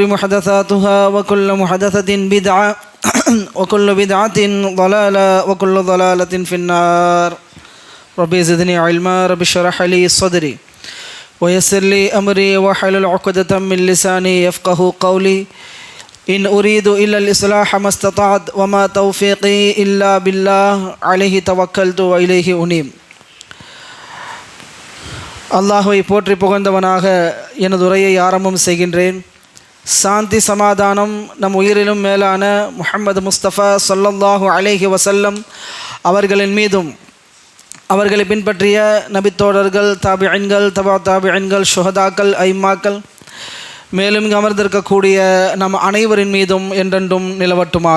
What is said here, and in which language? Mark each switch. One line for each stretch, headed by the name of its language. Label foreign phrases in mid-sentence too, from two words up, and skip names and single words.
Arabic: محدثاتها وكل محدثة بدعة وكل بدعة ضلالة وكل ضلالة في النار ربي زدني علما ربي اشرح لي صدري ويسر لي أمري واحلل عقدة من لساني يفقه قولي إن أريد إلا الإصلاح ما استطعت وما توفيقي إلا بالله عليه توكلت وإليه أنيب
Tamil: அல்லாஹ்வை போற்றி புகழ்ந்தவனாக எனது உரையை ஆரம்பம் செய்கின்றேன். சாந்தி சமாதானம் நம் உயிரிலும் மேலான முஹம்மது முஸ்தபா
Arabic: صلى الله عليه وسلم
Tamil: அவர்களின் மீதும் அவர்களை பின்பற்றிய நபித்தோழர்கள், தாபிஈன்கள், தபா தாபிஈன்கள், ஷுஹதாக்கள், ஐம்மாக்கள், மேலும் இங்கு அமர்ந்திருக்கக்கூடிய நம் அனைவரின் மீதும் என்றென்றும் நிலவட்டுமாக.